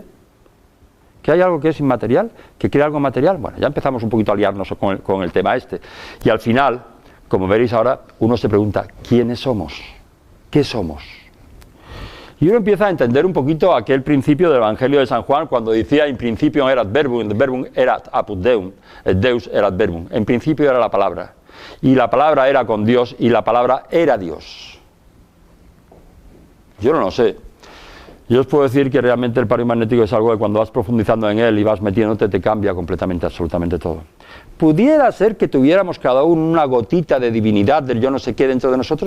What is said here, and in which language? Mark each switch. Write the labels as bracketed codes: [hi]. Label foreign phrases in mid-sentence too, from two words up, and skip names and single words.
[es] ¿Que hay algo que es inmaterial? ¿Que crea algo material? Bueno, ya empezamos un poquito a liarnos con el tema este. Y al final, como veréis ahora, uno se pregunta, ¿quiénes somos? ¿Qué somos? Y uno empieza a entender un poquito aquel principio del Evangelio de San Juan, cuando decía, [la] in principio erat verbum erat apud Deum, et Deus erat verbum. [es] En principio era la palabra. Y la palabra era con Dios, y la palabra era Dios. Yo no lo sé. Yo os puedo decir que realmente el paro magnético es algo que cuando vas profundizando en él y vas metiéndote te cambia completamente, absolutamente todo. ¿Pudiera ser que tuviéramos cada uno una gotita de divinidad, del yo no sé qué dentro de nosotros?